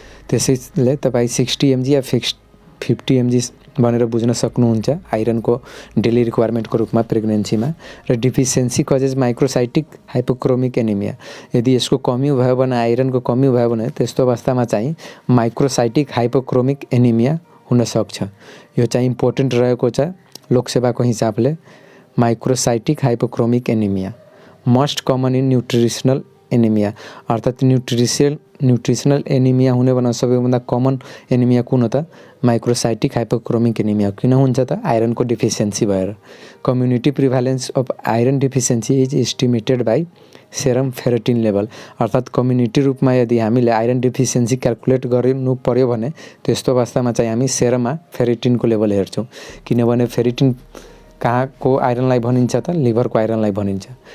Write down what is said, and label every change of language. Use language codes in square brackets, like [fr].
[ne] त्यसैले तपाईँ 60 mg या 50 mg भनेर बुझ्न सक्नुहुन्छ आइरनको डेली रिक्वायरमेन्टको रूपमा प्रेग्नेन्सीमा। र [en] deficiency causes microcytic hypochromic anaemia, [ne] यदि यसको कमी भयो भने आइरनको कमी भयो भने त्यस्तो अवस्थामा चाहिँ माइक्रोसाइटिक हाइपोक्रोमिक एनिमिया हुन सक्छ। यो चाहिँ इम्पोर्टेन्ट रहेको छ लोकसेवाको हिसाबले। [en] microcytic hypochromic anaemia most common in nutritional anaemia, [ne] अर्थात् न्युट्रिसनल एनिमिया हुने भनेको सबैभन्दा कमन एनिमिया कुन हो त माइक्रोसाइटिक हाइपोक्रोमिक एनिमिया। किन हुन्छ त आइरनको डिफिसियन्सी भएर। [en] community prevalence of iron deficiency is estimated by serum ferritin level, [ne] अर्थात् कम्युनिटी रूपमा यदि हामीले आइरन डिफिसियन्सी क्यालकुलेट गर्नु पर्यो भने त्यस्तो अवस्थामा चाहिँ हामी सेरममा फेरिटिनको लेभल हेर्छौँ, किनभने फेरिटिन कहाँको आइरनलाई भनिन्छ त लिभरको आइरनलाई भनिन्छ।